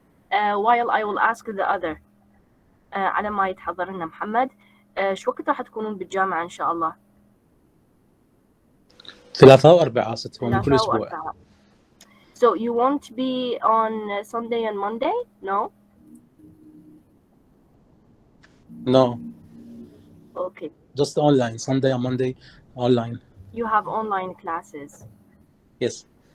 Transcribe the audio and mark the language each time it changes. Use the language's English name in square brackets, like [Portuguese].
[English] While I will ask the other. [Arabic] على ما يتحضر لنا محمد. شو وقت راح تكونون بالجامعة إن شاء الله؟ ثلاثاء وأربعاء ستكون كل ثلاثاء أسبوع. وأربعاء. [English] So you won't be on Sunday and Monday? No? No, Okay. just online. Sunday and Monday online. You have online classes. Yes.